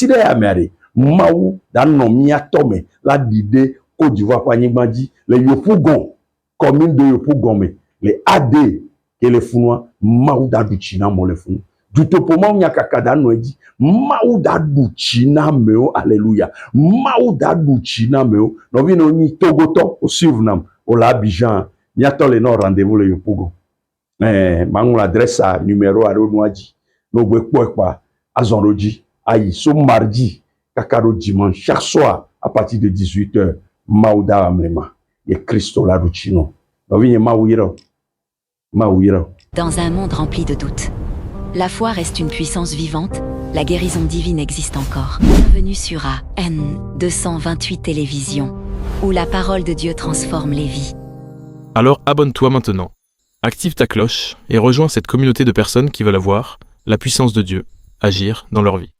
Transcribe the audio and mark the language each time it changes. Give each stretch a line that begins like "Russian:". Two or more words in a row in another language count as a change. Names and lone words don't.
Ewe: ɖe ya mea ɖe Mawu da nɔ miatɔ me la ɖi ɖe Côte d'Ivoire ƒe anyigba dzi le Yopougon
French: commune de Yopougon
Ewe: me le AD ke le funua Mawu da ɖu tsi na amewo le funu dutoƒo Mawu nya kaka da nɔ edzi Mawu da ɖu tsi na amewo alléluia Mawu da ɖu tsi na amewo nɔvi ne wonyi Togotɔ o suivre nam wole Abidjan miatɔ le nɔ rendez-vous le Yopougon maŋlɔ adresse numéro aɖewo nua dzi ne wogbe kpɔe kpa azɔ ɖo dzi ayi so mardi kaka ɖo dimanche
French: chaque soir à partir de 18h
Ewe: Mawu da amlima ye Kristo la ɖu tsi nɔ nɔvinye Mawu yira o Mawu yira o.
French: Dans un monde rempli de doutes, la foi reste une puissance vivante, la guérison divine existe encore. Bienvenue sur AN 228 Télévision, où la parole de Dieu transforme les vies. Alors abonne-toi maintenant, active ta cloche et rejoins cette communauté de personnes qui veulent avoir la puissance de Dieu agir dans leur vie.